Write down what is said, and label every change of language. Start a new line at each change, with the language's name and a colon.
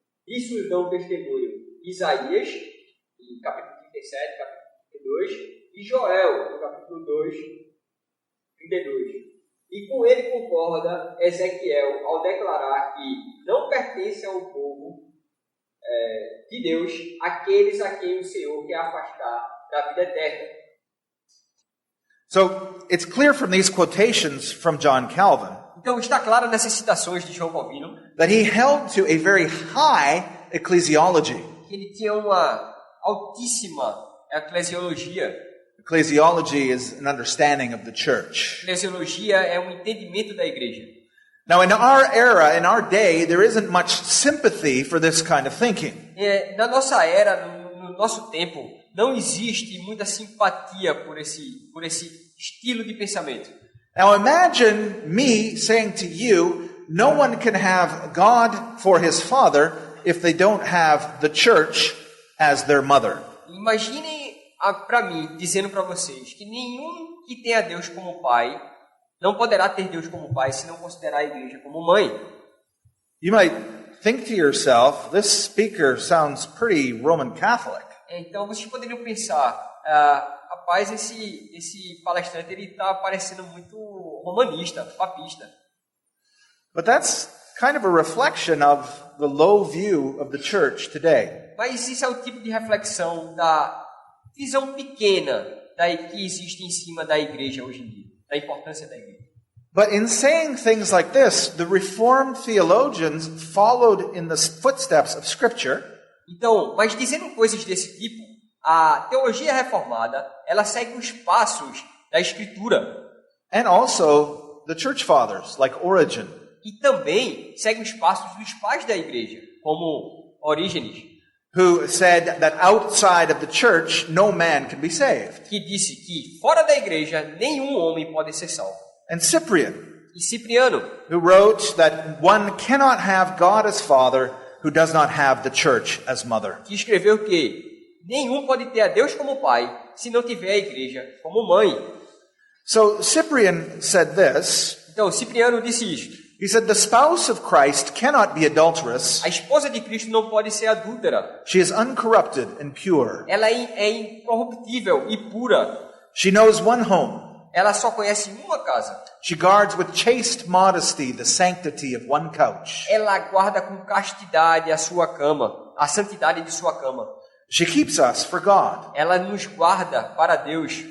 Portuguese: Isso dão testemunho Isaías, no capítulo 37, capítulo 2, e Joel, no capítulo 2, 32. E com ele concorda Ezequiel ao declarar que não pertence ao povo de Deus aqueles a quem o Senhor quer afastar da vida eterna.
English: So it's clear from these quotations from John Calvin
Portuguese: Então está claro nessas citações de João Calvino
English: that he held to a very high ecclesiology.
Portuguese: que ele tinha uma altíssima eclesiologia.
English: Ecclesiology is an understanding of the church.
Portuguese: Eclesiologia é um entendimento da igreja.
English: Now, in our era, in our day, there isn't much sympathy for this kind of thinking.
Portuguese: Na nossa era, no nosso tempo, não existe muita simpatia por esse estilo de pensamento.
English: Now, imagine me saying to you, no one can have God for his father if they don't have the church as their mother.
Portuguese: Imaginem para mim, dizendo para vocês, que nenhum que tenha Deus como pai não poderá ter Deus como pai se não considerar a igreja como mãe.
English: You might think to yourself, this speaker sounds pretty Roman Catholic.
Portuguese: Então vocês poderiam pensar, rapaz, esse palestrante ele está parecendo muito romanista, papista.
English: But that's kind of a reflection of the low view of the church today.
Portuguese: Mas isso é o tipo de reflexão da visão pequena que existe em cima da igreja hoje em dia, da importância da igreja.
English: But in saying things like this, the Reformed theologians followed in the footsteps of Scripture.
Portuguese: Então, mas dizendo coisas desse tipo, a teologia reformada, ela segue os passos da Escritura.
English: And also the church fathers, like Origen.
Portuguese: E também segue os passos dos pais da igreja, como Orígenes,
English: who said that outside of the church no man can be saved.
Portuguese: que disse que fora da igreja nenhum homem pode ser salvo.
English: And Cyprian,
Portuguese: E Cipriano,
English: who wrote that one cannot have God as father who does not have the church as mother.
Portuguese: que escreveu que nenhum pode ter a Deus como pai se não tiver a igreja como mãe.
English: So Cyprian said this.
Portuguese: Então, Cipriano disse isto.
English: He said the spouse of Christ cannot be adulterous.
Portuguese: A esposa de Cristo não pode ser adúltera.
English: She is uncorrupted and pure.
Portuguese: Ela é incorruptível e pura.
English: She knows one home.
Portuguese: Ela só conhece uma casa.
English: She guards with chaste modesty the sanctity of one couch.
Portuguese: Ela guarda com castidade a sua cama, a santidade de sua cama.
English: She keeps us for God.
Portuguese: Ela nos guarda para Deus.